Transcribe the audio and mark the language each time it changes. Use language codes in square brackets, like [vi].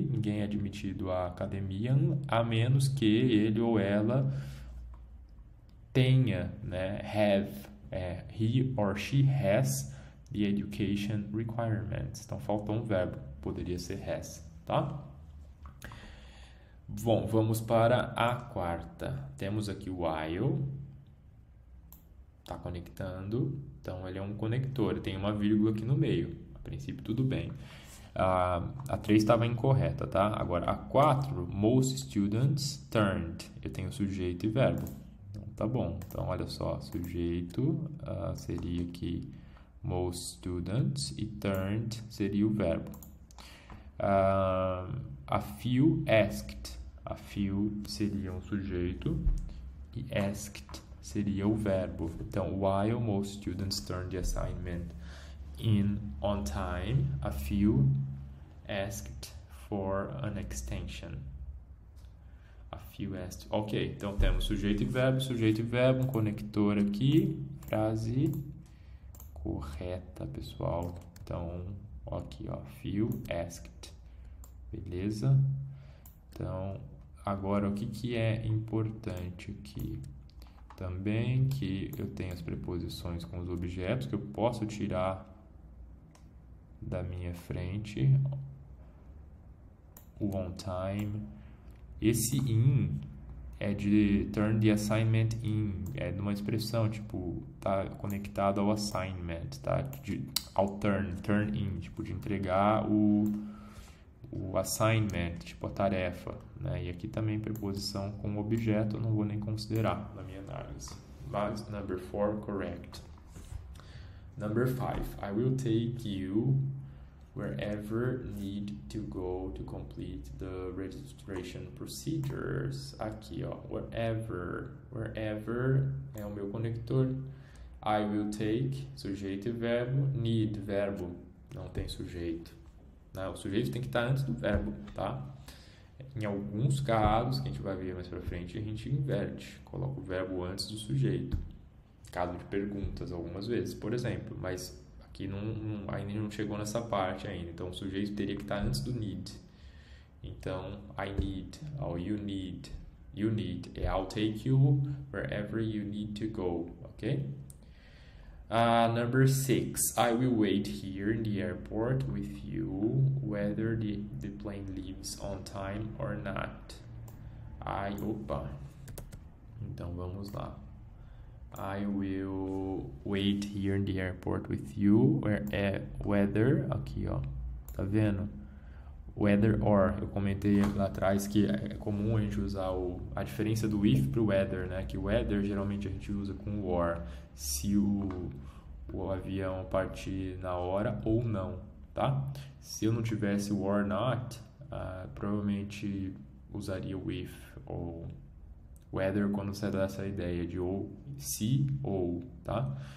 [pt] Ninguém é admitido à academia, a menos que ele ou ela tenha, né? [en] Have. He or she has the education requirements. [pt] Então, faltou um verbo. Poderia ser has, tá? Bom, vamos para a quarta. Temos aqui o while. Está conectando. Então, ele é um conector. Tem uma vírgula aqui no meio. A princípio, tudo bem. A 3 estava incorreta, tá? Agora, a 4, [en] most students turned. [pt] Eu tenho sujeito e verbo. Então, tá bom. Então, olha só. Sujeito seria aqui [en] most students [pt] e turned seria o verbo. [en] A few asked. [pt] A few seria um sujeito e asked seria o verbo. [en] Então, while most students turned the assignment in on time, a few asked for an extension. A few asked. [pt] Ok, então temos sujeito e verbo, um conector aqui, frase correta, pessoal. Então, aqui, ó, [en] few asked. [pt] Beleza? Então, agora o que é importante aqui? Também que eu tenho as preposições com os objetos que eu posso tirar da minha frente. [en] O on time. Esse in é de turn the assignment in. [pt] É de uma expressão, tipo, tá conectado ao assignment, tá? Ao [en] turn in, [pt] tipo, de entregar o assignment, tipo a tarefa, né? E aqui também preposição com objeto, eu não vou nem considerar na minha análise. [en] Mas number 4, correct. Number 5, I will take you wherever need to go to complete the registration procedures. [pt] Aqui, ó, wherever é o meu conector. [en] I will take, [pt] sujeito e verbo. Need, verbo, não tem sujeito. O sujeito tem que estar antes do verbo, tá? Em alguns casos, que a gente vai ver mais pra frente, a gente inverte. Coloca o verbo antes do sujeito. Caso de perguntas, algumas vezes, por exemplo. Mas aqui ainda não chegou nessa parte ainda. Então, o sujeito teria que estar antes do need. [en] Então, I need, ou you need. You need. I'll take you wherever you need to go, ok? Number 6, I will wait here in the airport with you, whether the plane leaves on time or not. [pt] Opa! Então, vamos lá. [en] I will wait here in the airport with you, whether, [pt] aqui ó, tá vendo? [en] Whether or, [pt] eu comentei lá atrás que é comum a gente usar a diferença do if para o whether, né? Que o whether geralmente a gente usa com o or, se o avião partir na hora ou não, tá? Se eu não tivesse o [en] or not, [pt] provavelmente usaria o if ou whether quando você dá essa ideia de ou, se ou, tá?